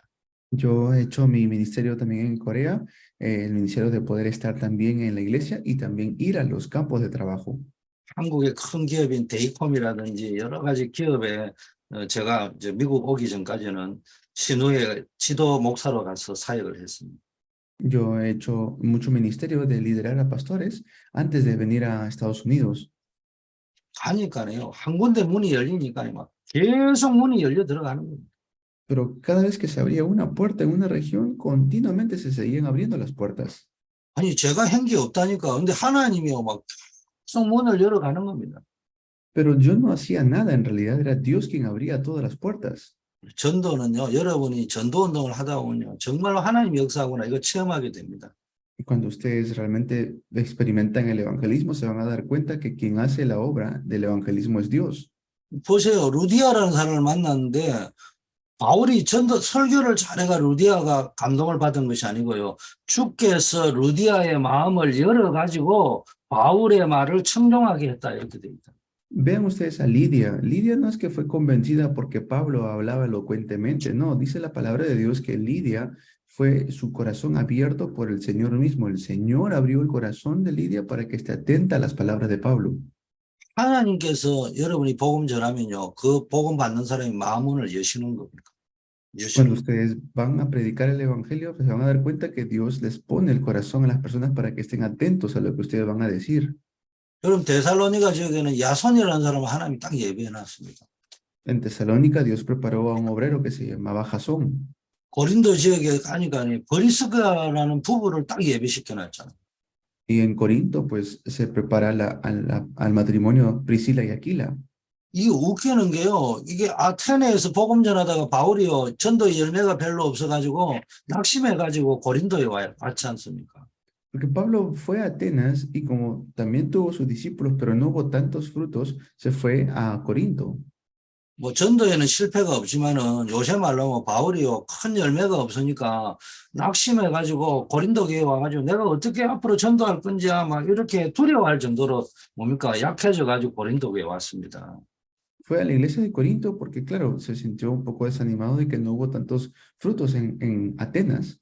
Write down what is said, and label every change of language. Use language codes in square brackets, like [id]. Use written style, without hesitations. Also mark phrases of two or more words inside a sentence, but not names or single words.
[es] Yo he hecho mi ministerio también en Corea, el ministerio de poder estar también en la iglesia y también ir a los campos de trabajo. [ko] 한국의 큰 기업인 데이콤이라든지 여러 가지 기업에 제가 이제 미국 오기 전까지는 신우회 지도 목사로 가서 사역을 했습니다. [es] Yo he hecho mucho ministerio de liderar a pastores antes de venir a Estados Unidos. [ko] 가니까요, 한 군데 문이 열리니까 막 계속 문이 열려 들어가는 겁니다. [es] Pero cada vez que se abría una puerta en una región, continuamente se seguían abriendo las puertas. [ko] 아니, 제가 한 게 없다니까. 근데 하나님이요, 막 계속 문을 열어가는 겁니다. [es] Pero yo no hacía nada, en realidad era Dios quien abría todas las puertas. [ko] 전도는요, 여러분이 전도 운동을 하다 보면요, 정말로 하나님 역사하구나 이거 체험하게 됩니다. [es] Y cuando ustedes realmente experimentan el evangelismo, se van a dar cuenta que quien hace la obra del evangelismo es Dios. [ko] 보세요, 루디아라는 사람을 만났는데 바울이 설교를 잘해가 루디아가 감동을 받은 것이 아니고요, 주께서 루디아의 마음을 열어가지고 바울의 말을 청종하게 했다 이렇게 돼 있다. [es] Vean ustedes a Lidia. Lidia no es que fue convencida porque Pablo hablaba elocuentemente, no, dice la palabra de Dios que Lidia fue su corazón abierto por el Señor mismo. El Señor abrió el corazón de Lidia para que esté atenta a las palabras de Pablo. [ko] 하나님께서 여러분이 복음 전하면요, 그 복음 받는 사람이 마음문을 여시는 겁니다. [es] Cuando ustedes van a predicar el evangelio, pues se van a dar cuenta que Dios les pone el corazón a las personas para que estén atentos a lo que ustedes van a decir. [ko] 여러분 데살로니가 지역에는 야손이라는 사람을 하나님이 딱 예비해 놨습니다. [es] En Tesalónica Dios preparó a un obrero que se llamaba Jasón. [ko] 고린도 지역에 가니까 브리스가라는 부부를 딱 예비시켜 놨잖아요. [es] Y en Corinto pues se prepara al matrimonio Priscila y Aquila. [ko] 이게 웃기는 게요, 이게 아테네에서 복음 전하다가 바울이요, 전도의 열매가 별로 없어가지고 낙심해가지고 고린도에 왔지 않습니까? [es] Porque Pablo fue a Atenas y como también tuvo sus discípulos, pero no hubo tantos frutos, se fue a Corinto. [ko] 뭐 전도에는 실패가 없지만은 요새 말로 뭐 바울이요, 큰 열매가 없으니까 낙심해가지고 고린도 교회에 와가지고 내가 어떻게 앞으로 전도할 건지 막 이렇게 두려워할 정도로 뭡니까 약해져가지고 고린도 교회에 왔습니다. [es] fue a la iglesia de Corinto porque, claro, se sintió un poco desanimado de que no hubo tantos frutos en Atenas.